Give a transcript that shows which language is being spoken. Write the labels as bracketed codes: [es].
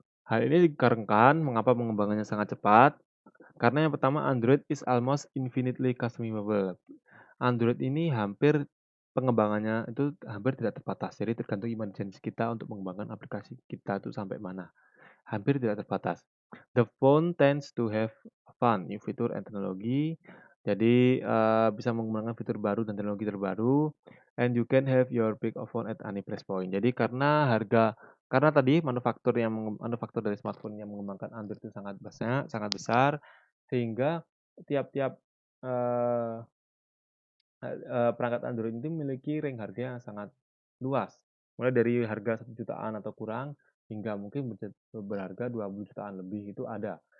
[id] Hal ini dikarenakan mengapa pengembangannya sangat cepat. Karena yang pertama, [en] Android is almost infinitely customizable. [id] Android ini pengembangannya itu hampir tidak terbatas. Jadi tergantung imajinasi kita untuk mengembangkan aplikasi kita itu sampai mana. Hampir tidak terbatas. [en] The phone tends to have fun, new feature and teknologi. [id] Jadi bisa mengembangkan fitur baru dan teknologi terbaru. [en] And you can have your pick of phone at any price point. [id] Jadi karena tadi manufaktur dari smartphone yang mengembangkan Android itu sangat besar, sehingga tiap-tiap eh, perangkat Android itu memiliki range harga yang sangat luas. Mulai dari harga 1 jutaan atau kurang hingga mungkin berharga 20 jutaan lebih itu ada.